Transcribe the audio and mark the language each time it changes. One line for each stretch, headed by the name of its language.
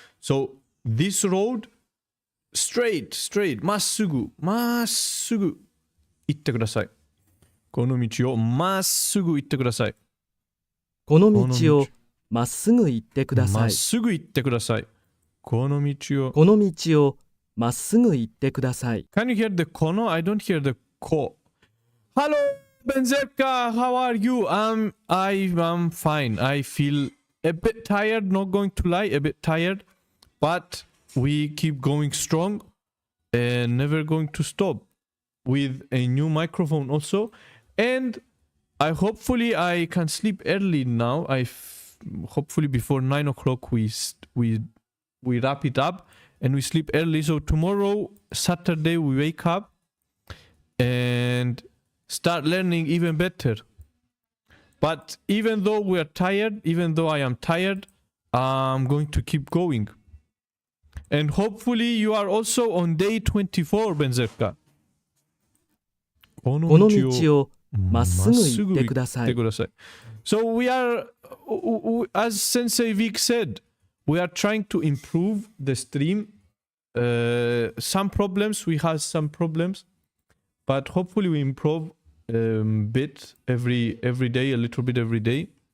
English: So, this road, straight,
Japanese: まっすぐ行ってください。この道をまっすぐ行ってください。この道をまっすぐ行ってください。まっすぐ行ってください。この道を。この道をまっすぐ行ってください。
English: Can you hear the この? I don't hear the こ。 Hello, Benzerka. How are you? I'm fine. I feel a bit tired. Not going to lie, a bit tired. But we keep going strong and never going to stop with a new microphone also. And hopefully I can sleep early now. Hopefully before 9 o'clock we wrap it up and we sleep early. So tomorrow, Saturday, we wake up and start learning even better. But even though we are tired, even though I am tired, I'm going to keep going. And hopefully you are also on day 24, Benzerka.
Japanese: このこの道をまっすぐ行ってください。
English: So we are, as Sensei Vic said, we are trying to improve the stream. Some problems, we have some problems, but hopefully we improve bit every day, a little bit every day.